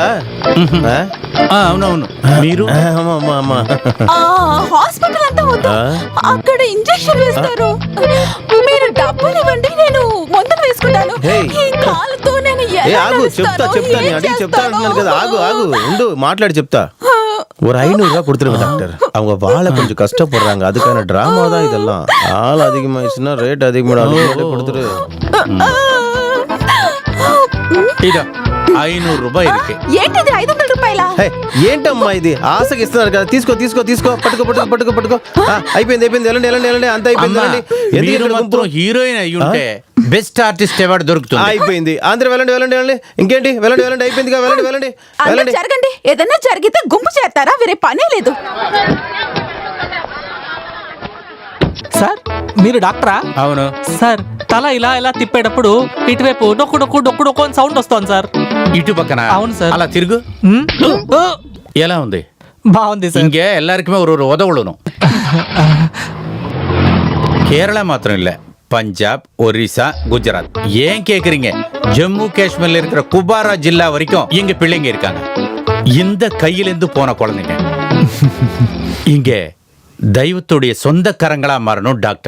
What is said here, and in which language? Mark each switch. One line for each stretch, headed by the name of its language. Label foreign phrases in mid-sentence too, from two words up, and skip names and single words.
Telugu: అవునవును. మీరు? హాస్పిటల్ అంతా వద్దు, అక్కడ ఇంజెక్షన్ వేస్తారు. మీరు డబ్బులు ఇవ్వండి, నేను మందులు వేసుకుంటాను. ఈ కాలుతో నేను చెప్తా నేను అడిగి చెప్తా అంటున్నాను కదా. ఆగు ఉండు, మాట్లాడి చెప్తా.
Tamil: ஒரு 500 ரூபாய் கொடுத்துருங்க டாக்டர். அவங்க வாழ கொஞ்சம் கஷ்டப்படுறாங்க, அதுக்கான டிராமா தான் இதெல்லாம். ஆள் அதிகமாயிடுச்சுன்னா ரேட் அதிகமாக கொடுத்துரு. இதோ 500 రూపాయి ఇருக்கு.
Telugu: ఏంటిది 500 రూపాయలా? ఏంటమ్మా ఇది? ఆశకి ఇస్తున్నారు కదా, తీసుకో తీసుకో తీసుకో, పట్టుకో. అయిపోయింది వెళ్ళండి, అంత అయిపోయింది. మీరు మాత్రం హీరోయిన్ అయ్యి ఉంటే
English: best artist award
Telugu: దొరుకుతుంది. అయిపోయింది, అందరూ వెళ్ళండి. ఇంకేంటి, వెళ్ళండి, అయిపోయిందిగా, వెళ్ళండి. అందరూ జరగండి. ఏదైనా జరిగితే గుంపు చేస్తారా? వేరే పనే లేదు. సార్ మీరు డాక్టరా? అవును సార్ తల ఇలా తిప్పేటప్పుడు ఇటువైపు డొక్కు అని సౌండ్ వస్తుంది సార్. ఇటు పక్కన? అవును సార్. అలా తిరుగు. ఎలా ఉంది? బాగుంది సార్.
Tamil: இங்கே எல்லாருக்குமே ஒரு உதவணும். கேரளா மாத்திரம் இல்ல, பஞ்சாப், ஒரிசா, குஜராத். ஏன் கேக்குறீங்க? ஜம்மு காஷ்மீர்ல இருக்கிற குபாரா ஜில்லா வரைக்கும் எங்க பிள்ளைங்க இருக்காங்க. இந்த கையிலிருந்து போன குழந்தைங்க இங்க தெய்வத்துடைய சொந்த கரங்களா மாறணும் டாக்டர்.